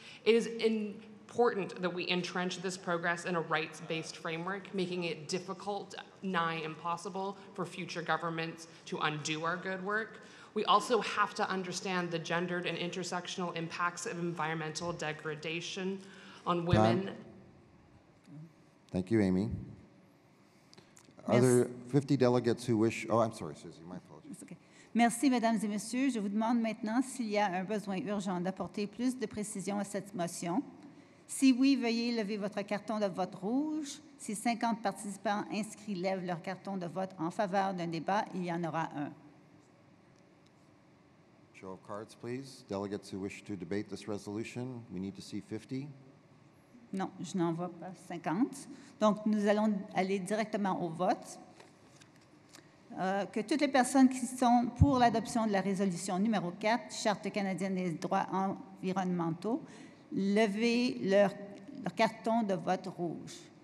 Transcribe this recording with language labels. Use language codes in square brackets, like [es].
[en] It is important that we entrench this progress in a rights-based framework, making it difficult, nigh impossible, for future governments to undo our good work. We also have to understand the gendered and intersectional impacts of environmental degradation on women. Time. Thank you, Amy. Are Yes. there 50 delegates who wish? Oh, I'm sorry, Susie. My apologies. Okay. [fr] Merci, Mesdames et Messieurs. Je vous demande maintenant s'il y a un besoin urgent d'apporter plus de précision à cette motion. Si oui, veuillez lever votre carton de vote rouge. Si 50 participants inscrits lèvent leur carton de vote en faveur d'un débat, il y en aura un. [en] Show of cards, please. Delegates who wish to debate this resolution, we need to see 50. [fr] Non, je n'en vois pas 50. Donc, nous allons aller directement au vote. Que toutes les personnes qui sont pour l'adoption de la résolution numéro 4, Charte canadienne des droits environnementaux, levez leur carton de vote rouge.